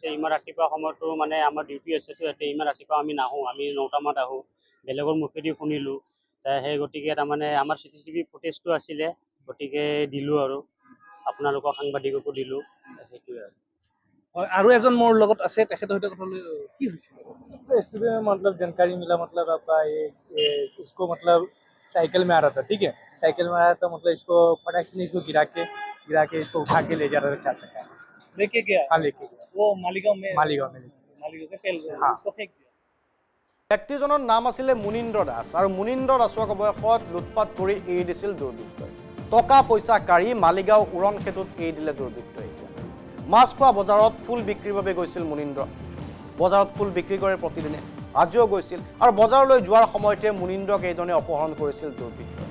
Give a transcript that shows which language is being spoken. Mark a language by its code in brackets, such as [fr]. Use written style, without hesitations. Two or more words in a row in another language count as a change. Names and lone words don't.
[as] ইমান ৰাতিপুৱা সময়তো মানে আমাৰ ডিউটি আছেতো ইয়াতে, ইমান ৰাতিপুৱা আমি নাহোঁ, আমি 9টামানত আহোঁ। বেলেগৰ মুখেদি শুনিলোঁ, সেই গতিকে তাৰমানে আমাৰ CCTV ফুটেজটো আছিলে, গতিকে দিলোঁ আৰু আপোনালোকক সাংবাদিককো দিলোঁ, সেইটোৱে আৰু। আৰু এজন মোৰ লগত আছে, তেখেতৰ সৈতে কথা কি হৈছিল? [hi] सुबह में मतलब जानकारी मिला, मतलब आपका ये इसको मतलब साइकिल में आ रहा था, ठीक है। साइकिल में आ रहा था, मतलब इसको फटाक से इसको गिरा के इसको उठा के ले जा रहा था 4 चक्का लेके गया। हाँ लेके गया वो मालीगांव में फेल हाँ। उसको फेंक दिया। [as] ব্যক্তিজনৰ নাম আছিল মুনীন্দ্ৰ দাস আৰু মুনীন্দ্ৰ দাসক অৱশেষত লুটপাট কৰি এৰি দিছিল দুৰ্বৃত্তই। টকা পইচা কাঢ়ি মালিগাঁও উৰণ সেতুত এৰি দিলে দুৰ্বৃত্তই। মাছখোৱা বজাৰত ফুল বিক্ৰীৰ বাবে গৈছিল মুনীন্দ্ৰ। বজাৰত ফুল বিক্ৰী কৰে প্ৰতিদিনে, আজিও গৈছিল আৰু বজাৰলৈ যোৱাৰ সময়তে মুনীন্দ্ৰক এইধৰণে অপহৰণ কৰিছিল দুৰ্বৃত্তই।